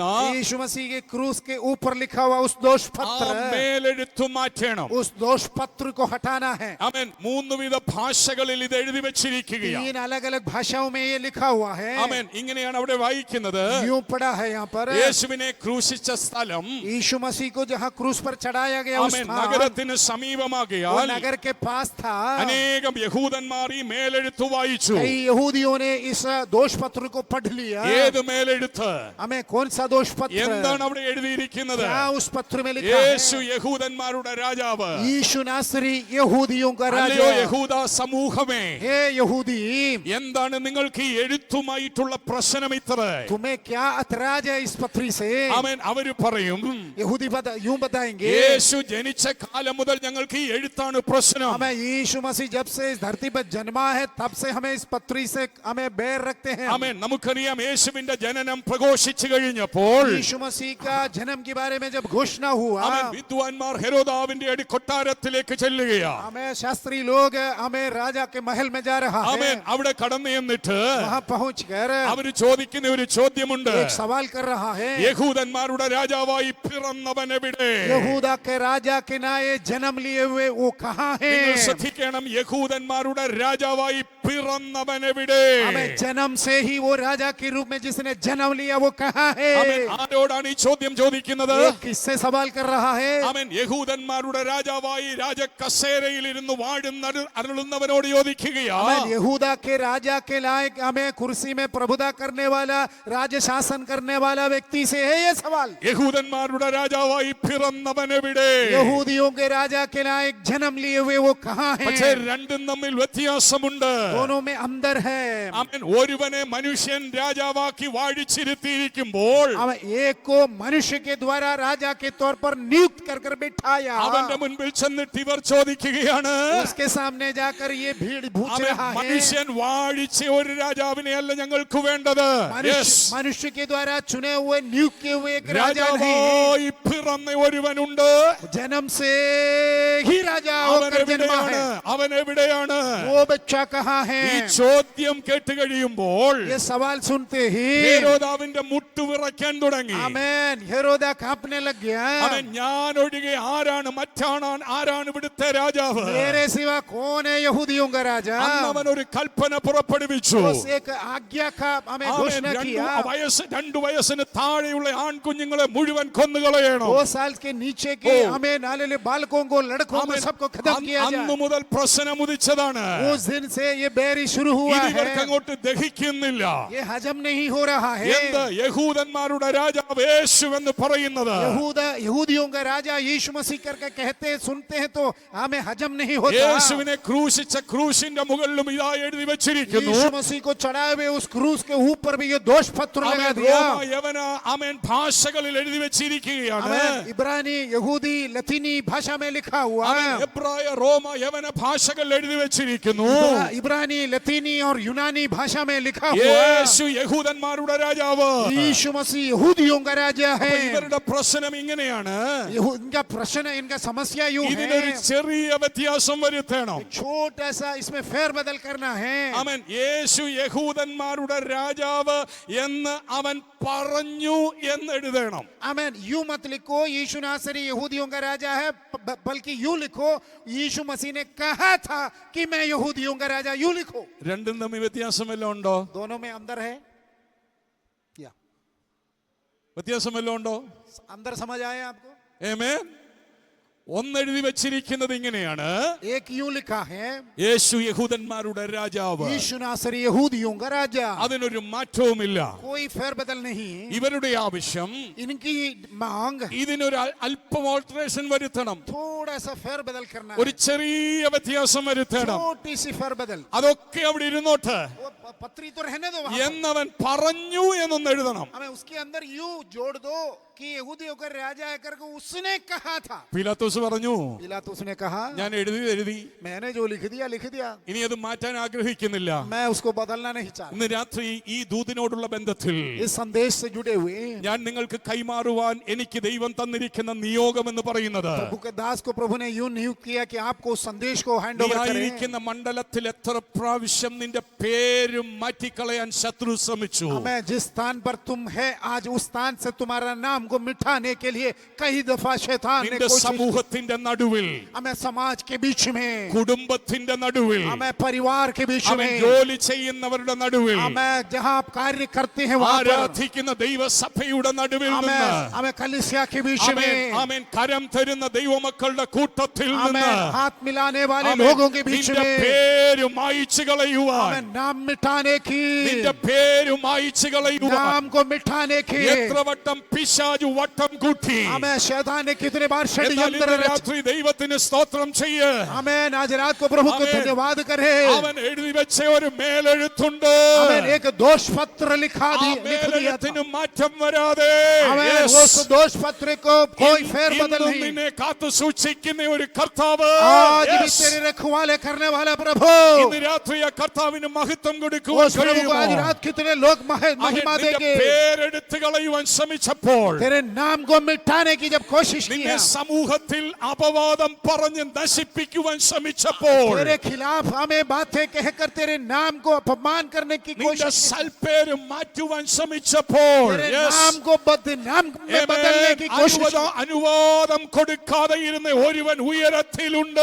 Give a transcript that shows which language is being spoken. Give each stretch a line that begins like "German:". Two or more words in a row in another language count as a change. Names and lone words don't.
Hindi: यीशु मसीह के क्रूस के ऊपर लिखा हुआ उस दोष
Malayalam: ആ
Hindi: पत्र,
Malayalam: മേലെഴുത്തു മാറ്റണം.
Hindi: उस दोष पत्र को हटाना है.
Malayalam: ആമേൻ. 3 വിധ ഭാഷകളിൽ ഇത് എഴുതി വെച്ചിരിക്കുകയാണ്.
Hindi: 3 अलग अलग अलग भाषाओं में ये लिखा हुआ है।
Malayalam: ആമേൻ. ഇങ്ങനെയാണ് അവിടെ വായിക്കുന്നത്.
Hindi: यूं पढ़ा है यहाँ पर,
Malayalam: യേശുവിനെ ക്രൂശിച്ച സ്ഥലം
Hindi: यीशु मसीह को जहाँ क्रूस पर चढ़ाया गया उस
Malayalam: ആമേൻ
Hindi: स्थान,
Malayalam: നഗരത്തിന്
Hindi: वो
Malayalam: സമീപമാകിയാൽ
Hindi: नगर के पास था।
Malayalam: അനേകം യഹൂദന്മാർ ഈ മേലെഴുത്ത് വായിച്ചു.
Hindi: कई यहूदियों ने इस दोष पत्र को पढ़ लिया।
Malayalam: ഏത് മേലെഴുത്ത്?
Hindi: हमें कौन सा दोष पत्र,
Malayalam: എന്താണ് അവിടെ എഴുതിയിരിക്കുന്നത്?
Hindi: क्या उस पत्र में लिखा है?
Malayalam: യേശു യഹൂദന്മാരുടെ രാജാവ്.
Hindi: यीशु नासरी यहूदियों का
Malayalam: അല്ലയോ
Hindi: राजा।
Malayalam: യഹൂദ സമൂഹമേ,
Hindi: हे यहूदी,
Malayalam: എന്താണ് നിങ്ങൾക്ക് ഈ എഴുത്തുമായിട്ടുള്ള പ്രശ്നം ഇത്ര?
Hindi: तुम्हें क्या ऐतराज है इस पत्री से?
Malayalam: ആമേൻ. അവര് പറയും,
Hindi: यहूदी यूं बताएंगे,
Malayalam: യേശു ജനിച്ച കാലം മുതൽ ഞങ്ങൾക്ക് ഈ എഴുത്താണ് പ്രശ്നം.
Hindi: हमें यीशु मसीह जब से इस धरती पर जन्मा है तब से हमें इस पत्री से हमें बैर रखते हैं।
Malayalam: ആമേൻ. നമുക്കറിയാം യേശുവിന്റെ ജനനം പ്രഘോഷിച്ചു കഴിഞ്ഞപ്പോൾ
Hindi: यीशु मसीह का जन्म के बारे में जब घोषणा हुआ,
Malayalam: ആമേൻ വിദ്വാൻമാർ ഹെരോദാവിന്റെ അടി കൊട്ടാരത്തിലേക്ക് ചെല്ലുകയാ.
Hindi: हमें शास्त्री लोग हमें राजा के महल में जा रहा है।
Malayalam: ആമേൻ. അവിടെ കടന്നു ചെന്നിട്ട്
Hindi: वहां पहुंचकर
Malayalam: അവര് ചോദിക്കുന്ന ഒരു ചോദ്യമുണ്ട്.
Hindi: एक सवाल कर रहा है,
Malayalam: യഹൂദന്മാരുടെ രാജാവായി പിറന്നവൻ എവിടെ?
Hindi: यहूदा के राजा के नाये जन्म लिए हुए वो कहाँ है?
Malayalam: നിങ്ങൾ ശ്രദ്ധിക്കണം, യഹൂദന്മാരുടെ രാജാവായി പിറന്നവൻ എവിടെ?
Hindi: हमें जन्म से ही वो राजा के रूप में जिसने जन्म लिया वो कहाँ है?
Malayalam: ആമേൻ. ആരോടാണ് ഈ ചോദ്യം ചോദിക്കുന്നത്?
Hindi: ये किससे सवाल कर रहा है?
Malayalam: ആമേൻ. യഹൂദന്മാരുടെ രാജാവായി രാജകസേരയിൽ ഇരുന്ന് വാഴുന്ന അരുളുന്നവനോട് ചോദിക്കുകയാ.
Hindi: हमें यहूदा के राजा के लायक हमें कुर्सी में प्रभुता करने वाला, राज्य शासन करने वाला व्यक्ति से है ये सवाल।
Malayalam: യഹൂദന്മാരുടെ രാജാവായി പിറന്നവൻ എവിടെ?
Hindi: यहूदियों के राजा के लायक जन्म लिए हुए वो कहाँ
Malayalam: പക്ഷേ
Hindi: है?
Malayalam: രണ്ടും തമ്മിൽ വ്യത്യാസമുണ്ട്.
Hindi: दोनों में अंदर है।
Malayalam: ആമേൻ. ഒരുവനെ മനുഷ്യൻ രാജാവാക്കി വാഴിച്ചിരുത്തിയിരിക്കുമ്പോൾ
Hindi: हमें एक को मनुष्य के द्वारा राजा के तौर पर नियुक्त कर कर बिठाया,
Malayalam: അവന്റെ മുൻപിൽ ചെന്നിട്ട് ഇവർ ചോദിക്കുകയാണ്,
Hindi: उसके सामने जाकर ये भीड़ पूछ
Malayalam: അവൻ
Hindi: रहा है,
Malayalam: മനുഷ്യൻ വാഴിച്ച ഒരു രാജാവിനെ അല്ല ഞങ്ങൾക്ക് വേണ്ടത്.
English: Yes.
Hindi: मनुष्य के द्वारा चुने हुए नियुक्त किए हुए एक राजा नहीं,
Malayalam: രാജാവായി പിറന്ന ഒരുവനുണ്ട്.
Hindi: जन्म से ही राजा
Malayalam: അവൻ
Hindi: होकर जन्मा
Malayalam: എവിടെയാണ്?
Hindi: है।
Malayalam: അവൻ എവിടെയാണ്?
Hindi: वो बच्चा कहाँ है?
Malayalam: ഈ ചോദ്യം കേട്ട് കഴിയുമ്പോൾ
Hindi: ये सवाल सुनते ही
Malayalam: ഹെരോദാവിന്റെ മുട്ടു വിറയ്ക്കാൻ തുടങ്ങി.
Hindi: आमेन, हेरोदा कांपने लग गया।
Malayalam: അവൻ ഞാൻ ഒഴികെ ആരാണ് ഇവിടുത്തെ രാജാവ്?
Hindi: मेरे सिवा कौन है यहूदियों का राजा?
Malayalam: അന്ന് അവൻ ഒരു കൽപ്പന പുറപ്പെടുവിച്ചു.
Hindi: उस एक आज्ञा का हमें घोषणा किया,
Malayalam: 2 വയസ്സിന് താഴെയുള്ള ആൺകുഞ്ഞുങ്ങളെ മുഴുവൻ കൊന്നുകളയണം.
Hindi: 2 साल के नीचे के हमें नाले बालकों को, लड़कों को सबको खत्म किया
Malayalam: അന്നു
Hindi: जाए।
Malayalam: മുതൽ പ്രശ്നം ഉദിച്ചതാണ്.
Hindi: उस दिन से ये बैरी शुरू हुआ
Malayalam: ഇത്
Hindi: है।
Malayalam: ഇവർക്ക് അങ്ങോട്ട് ദഹിക്കുന്നില്ല.
Hindi: ये हजम नहीं हो रहा है।
Malayalam: എന്ത് യഹൂദന്മാരുടെ രാജാവ് യേശു എന്ന് പറയുന്നത്?
Hindi: यहूदियों का राजा यीशु मसीह करके कहते सुनते हैं तो हमें हजम नहीं होता।
Malayalam: യേശുവിനെ ക്രൂശിച്ച ക്രൂശിന്റെ മുകളിലും ഇതാ എഴുതി വെച്ചിരിക്കുന്നു.
Hindi: यीशु मसीह को चढ़ाए हुए उस क्रूस के ऊपर भी ये दोष पत्र लगा
Malayalam: അവൻ
Hindi: दिया।
Malayalam: റോമ യവന ആമേൻ ഭാഷകളിൽ എഴുതി വെച്ചിരിക്കുകയാണ്.
Hindi: इब्रानी, यहूदी, लतीनी भाषा में लिखा हुआ
Malayalam: അവൻ
Hindi: है।
Malayalam: എബ്രായ റോമ യവന ഭാഷകളിൽ എഴുതി വെച്ചിരിക്കുന്നു.
Hindi: इब्रानी, लतीनी और यूनानी भाषा में लिखा हुआ है।
Malayalam: യേശു യഹൂദന്മാരുടെ രാജാവ്.
Hindi: यीशु मसीह यहूदियों का राजा है।
Malayalam: അപ്പോൾ ഇവരുടെ പ്രശ്നം ഇങ്ങനെയാണ്.
Hindi: इनका प्रश्न, इनका समस्या यूं
Malayalam: ഇതിനൊരു
Hindi: है,
Malayalam: ചെറിയ വ്യത്യാസം വരുത്തണം.
Hindi: छोटा सा इसमें फेर बदल करना है।
Malayalam: അവൻ യേശു യഹൂദന്മാരുടെ രാജാവ് എന്ന് അവൻ പറഞ്ഞു എന്ന് എഴുതണം.
Hindi: आमेन, यूं मत लिखो यीशु नासरी यहूदियों का राजा है, बल्कि यूं लिखो यीशु मसीह ने कहा था कि मैं यहूदियों का राजा, यूं लिखो।
Malayalam: രണ്ടും തമ്മിൽ വ്യത്യാസം വല്ലതും ഉണ്ടോ?
Hindi: दोनों में अंदर है या
Malayalam: വ്യത്യാസം വല്ലതും ഉണ്ടോ?
Hindi: अंदर समझ आए आपको?
Malayalam: ആമേൻ. ഒന്നെഴുതി വെച്ചിരിക്കുന്നത് ഇങ്ങനെയാണ്,
Hindi: एक यूं लिखा है
Malayalam: യേശു യഹൂദന്മാരുടെ രാജാവ്.
Hindi: यीशु नासरी यहूदियों का राजा,
Malayalam: അതിനൊരു മാറ്റവുമില്ല.
Hindi: कोई फेर बदल नहीं।
Malayalam: ഇവരുടെ ആവശ്യം
Hindi: इनकी मांग
Malayalam: ഇതിനൊരു അല്പം ഓൾട്ടറേഷൻ വരുത്തണം.
Hindi: थोड़ा सा फेर बदल करना
Malayalam: ഒരു
Hindi: है,
Malayalam: ചെറിയ വ്യത്യാസം വരുത്തണം.
Hindi: छोटी सी फेर बदल।
Malayalam: അതൊക്കെ അവിടെ ഇരുന്നോട്ട്
Hindi: वो पत्री तो रहने दो वहां,
Malayalam: എന്നവൻ പറഞ്ഞു എന്നൊന്ന് എഴുതണം.
Hindi: हमें उसके अंदर यूं जोड़ दो कि यहूदियों का राजा है करके उसने कहा था।
Malayalam: പീലാത്തോസ് പറഞ്ഞു,
Hindi: पिलातुस ने कहा
Malayalam: ഞാൻ എഴുതി
Hindi: मैंने जो लिख दिया,
Malayalam: ഇനി അത് മാറ്റാൻ ആഗ്രഹിക്കുന്നില്ല.
Hindi: मैं उसको बदलना नहीं चाहता।
Malayalam: ഇന്ന് രാത്രി ഈ ദൂതിനോടുള്ള ബന്ധത്തിൽ
Hindi: इस संदेश से जुड़े हुए
Malayalam: ഞാൻ നിങ്ങൾക്ക് കൈമാറുവാൻ എനിക്ക് ദൈവം തന്നിരിക്കുന്ന നിയോഗം എന്ന് പറയുന്നത്,
Hindi: प्रभु के दास को प्रभु ने यूं नियुक्त किया कि आपको उस संदेश को हैंड
Malayalam: നീ
Hindi: ओवर करें।
Malayalam: ആയിരിക്കുന്ന മണ്ഡലത്തിൽ എത്ര പ്രാവശ്യം നിന്റെ പേര് പേരും മാറ്റിക്കളയാൻ ശത്രു ശ്രമിച്ചു.
Hindi: हमें जिस स्थान पर तुम है आज उस स्थान से तुम्हारा नाम को मिटाने के लिए कई दफा शैतान ने
Malayalam: നിന്റെ
Hindi: कोशिश
Malayalam: സമൂഹത്തിന്റെ നടുവിൽ,
Hindi: हमें समाज के बीच में,
Malayalam: കുടുംബത്തിന്റെ നടുവിൽ,
Hindi: हमें परिवार के बीच
Malayalam: അവൻ
Hindi: में,
Malayalam: ജോലി ചെയ്യുന്നവരുടെ നടുവിൽ,
Hindi: हमें जहाँ आप कार्य करते हैं वहाँ पर,
Malayalam: ആരാധിക്കുന്ന ദൈവസഭയുടെ നടുവിൽ നിന്ന്,
Hindi: हमें कलीसिया के बीच
Malayalam: ആമേൻ,
Hindi: में,
Malayalam: ആമേൻ, കരം തരുന്ന ദൈവമക്കളുടെ കൂട്ടത്തിൽ
Hindi: हमें
Malayalam: നിന്ന്
Hindi: हाथ मिलाने वाले
Malayalam: ആമേൻ,
Hindi: लोगों के बीच
Malayalam: നിന്റെ
Hindi: में,
Malayalam: പേര് മായിച്ചു കളയുവാൻ,
Hindi: हमें नाम मिटाने की,
Malayalam: നിന്റെ പേര് മായിച്ചു കളയുവാൻ
Hindi: नाम को मिटाने की,
Malayalam: എത്ര വട്ടം പിശാചു വട്ടം കൂട്ടി.
Hindi: हमें शैतान ने कितने बार
Malayalam: എന്നാൽ
Hindi: षड्यंत्र
Malayalam: ഇന്ന്
Hindi: रचे।
Malayalam: രാത്രി ദൈവത്തിന് സ്തോത്രം ചെയ്യ്.
Hindi: हमें आज रात को प्रभु को आमेन। धन्यवाद करे।
Malayalam: അവൻ എഴുതി വെച്ച ഒരു മേലെഴുത്തുണ്ട്.
Hindi: हमें एक दोष पत्र
Malayalam: ആ
Hindi: लिख दिया था।
Malayalam: മേലെഴുത്തിന് മാറ്റം വരാതെ
Hindi: हमें
English: Yes.
Hindi: उस दोष पत्र को कोई फेर बदल
Malayalam: ഇന്നും
Hindi: नहीं।
Malayalam: നിന്നെ കാത്തു സൂക്ഷിക്കുന്ന ഒരു കർത്താവ്.
Hindi: आज भी
English: Yes.
Hindi: तेरे रखवाले करने वाला प्रभु,
Malayalam: ഇന്ന് രാത്രി ആ കർത്താവിന് മഹത്വം കൊടുക്കുവാൻ
Hindi: उस प्रभु को आज
Malayalam: കഴിയുമോ?
Hindi: रात कितने लोग
Malayalam: അവൻ
Hindi: महिमा
Malayalam: നിന്റെ
Hindi: देंगे।
Malayalam: പേരെടുത്ത് കളയുവാൻ ശ്രമിച്ചപ്പോൾ,
Hindi: तेरे नाम को मिटाने की जब कोशिश की
Malayalam: നിന്നെ
Hindi: है,
Malayalam: സമൂഹത്തിൽ അപവാദം പറഞ്ഞ് നശിപ്പിക്കുവാൻ ശ്രമിച്ചപ്പോൾ,
Hindi: तेरे खिलाफ हमें बातें कहकर तेरे नाम को अपमान करने की
Malayalam: നിന്റെ
Hindi: कोशिश की,
Malayalam: സൽപ്പേര് മാറ്റുവാൻ ശ്രമിച്ചപ്പോൾ,
Hindi: तेरे
English: Yes.
Hindi: नाम को बदनाम में बदलने की कोशिश की।
Malayalam: അനുവാദം കൊടുക്കാതെ ഇരുന്ന ഒരുവൻ ഉയരത്തിലുണ്ട്.